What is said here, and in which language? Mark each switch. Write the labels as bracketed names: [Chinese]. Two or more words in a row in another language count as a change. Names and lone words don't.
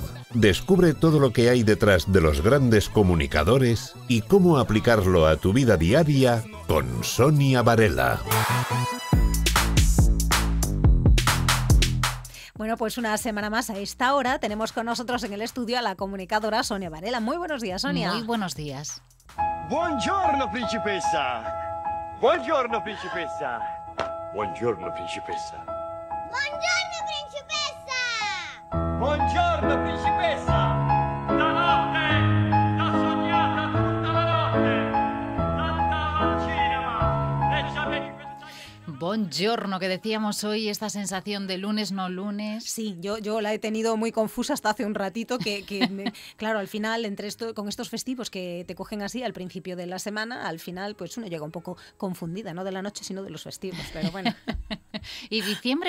[Spanish] Descubre todo lo que hay detrás de los grandes comunicadores y cómo aplicarlo a tu vida diaria con Sonia Varela. Bueno, pues una semana más a esta hora tenemos con nosotros en el estudio a la comunicadora Sonia Varela. Muy buenos días, Sonia. Muy buenos días. [Italian] Buongiorno, principessa. Buongiorno, principessa. Buongiorno, principessa. Buongiorno, principessa! Buongiorno, principessa. Stanotte t'ho sognata tutta la notte. Andavo al cinema e ci avevi pensato. Buongiorno, [Spanish] que decíamos hoy, esta sensación de lunes no lunes. Sí, yo la he tenido muy confusa hasta hace un ratito, claro, al final, con estos festivos que te cogen así al principio de la semana, al final pues uno llega un poco confundida, no de la noche, sino de los festivos, pero bueno. ¿Y diciembre?